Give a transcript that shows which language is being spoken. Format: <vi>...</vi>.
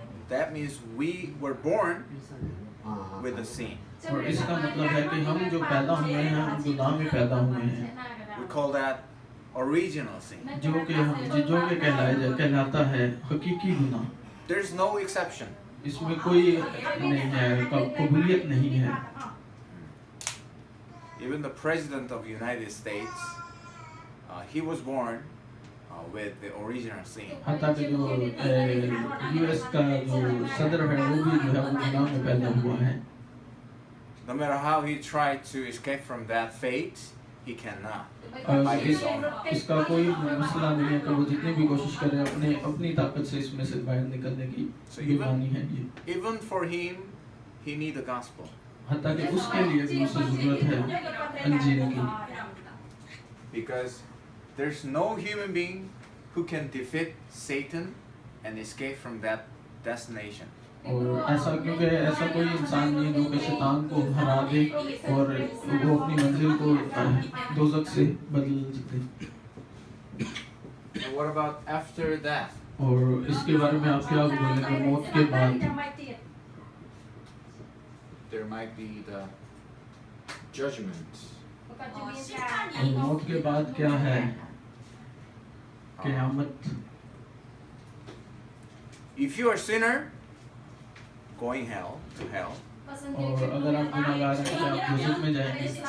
<en>That means we were born with a sin.</en> <hi>और इसका मतलब है कि हम जो पैदा हुए हैं हम गुनाह में पैदा हुए हैं।</hi> <en>We call that original sin.</en> <hi>जो कि कहलाता है हकीकी गुनाह।</hi> <en>There's no exception.</en> <hi>इसमें कोई नहीं है, कबूलियत नहीं है।</hi> <en>Even the president of the United States, he was born with the original sin.</en> <hi>हाथा कि जो यूएस का जो सदर है वो भी जो है वो गुनाह में पैदा हुआ है।</hi> <en>No matter how he tried to escape from that fate, he cannot.</en> <hi>इसका कोई मसला नहीं है कि वो जितनी भी कोशिश करे अपनी ताकत से इसमें से बाहर निकलने की बेईमानी है ये।</hi> <en>Even for him, he need the gospel.</en> <hi>हाथा कि उसके लिए भी उसे जरूरत है अंजील की।</hi> <en>Because there's no human being who can defeat Satan and escape from that destination.</en> <hi>और ऐसा क्योंकि ऐसा कोई इंसान नहीं जो कि शैतान को हरा दे और वो अपनी मंजिल को दोज़ख से बदल दे।</hi> <en>And what about after that?</en> <hi>और इसके बारे में आप क्या बोलेंगे मौत के बाद?</hi> <en>There might be the judgment.</en> <hi>और मौत के बाद क्या है? क़यामत।</hi> <en>If you are a sinner, going to hell.</en> <hi>और अगर आप गुनाहगार हैं तो आप दोज़ख में जाएंगे।</hi>